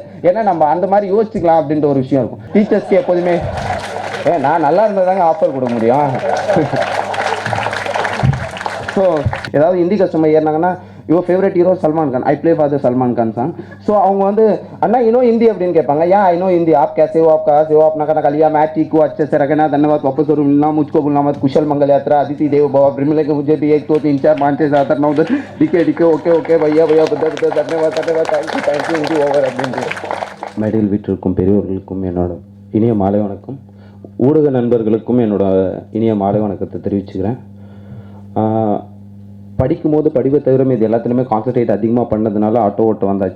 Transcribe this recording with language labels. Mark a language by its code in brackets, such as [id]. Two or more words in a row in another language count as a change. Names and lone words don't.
[ta] ஏன்னா நம்ம அந்த மாதிரி யோசிச்சுக்கலாம் அப்படின்ற ஒரு விஷயம் இருக்கும். டீச்சர்ஸ்க்கு எப்போதுமே நான் நல்லா இருந்தால் தாங்க ஆஃபர் கொடுக்க முடியும். ஸோ ஏதாவது ஹிந்தி கஸ்டமர் ஏறினாங்கன்னா [en] your favorite hero Salman Khan, I play for the Salman Khan song. [ta] ஸோ அவங்க வந்து அண்ணா இன்னும் ஹிந்தி அப்படின்னு கேட்பாங்க. [hi] ஏன் [en] I know Hindi [hi] आप कैसे हो, आप कहाँ से हो, अपना खाना खा लिया, मैं ठीक हूँ, अच्छे से रखना, धन्यवाद, वापस और मिलना, मुझको भूलना मत, कुशल मंगल यात्रा, अदिति देव भव, मिले के मुझे भी 1 2 3 4 5 6 7 8 9 10 டிக்கே ஓகே भैया धन्यवाद [en] Thank you Hindi over [hi] அப்படின்னு. [ta] மேடையில் வீட்டிற்கும் பெரியவர்களுக்கும் என்னோட இனிய மாலை வணக்கம். ஊடக நண்பர்களுக்கும் என்னோட இனிய மாலை வணக்கத்தை தெரிவிச்சுக்கிறேன். படிக்கும்போது படிப்பை தவிர இது எல்லாத்துலேயுமே கான்சன்ட்ரேட் அதிகமாக பண்ணதுனால ஆட்டோ ஓட்ட வந்தாச்சு.